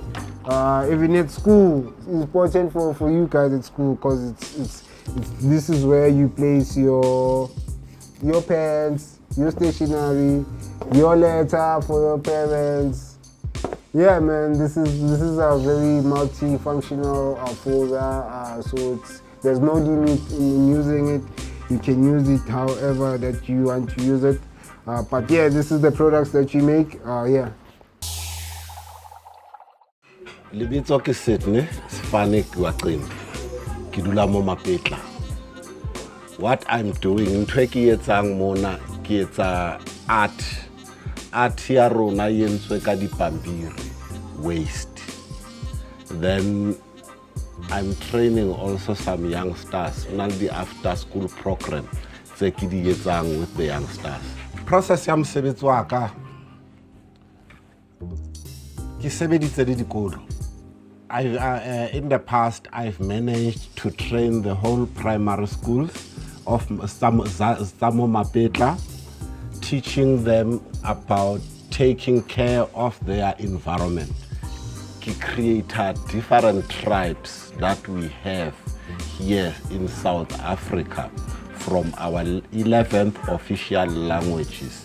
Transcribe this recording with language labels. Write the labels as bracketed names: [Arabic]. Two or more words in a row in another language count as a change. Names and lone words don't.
[English] Even at school, it's important for you guys at school, because this is where you place your pens, your stationery, your letter for your parents. Yeah, man, this is a very multi-functional folder. So there's no limit in using it. You can use it however that you want to use it. But yeah, this is the products that you make. Yeah. [Southern Sotho] Lebitso ke Sydney Sifane Kwaqini. Ke dula mo Mapetla. [English] What I'm doing, [Southern Sotho] ntwe ke etsang mona ke etsa art ya rona yentswe ka dipampiri waste. [English] Then I'm training also some youngsters on the after school program [Southern Sotho] tse ke di etsang [English] with the youngsters. [Southern Sotho] Process ya mosebetsi wa ka ke sebeditse le dikolo. [English] In the past, I've managed to train the whole primary schools of Samo Mapetla, teaching them about taking care of their environment. We created different tribes that we have here in South Africa from our 11th official languages.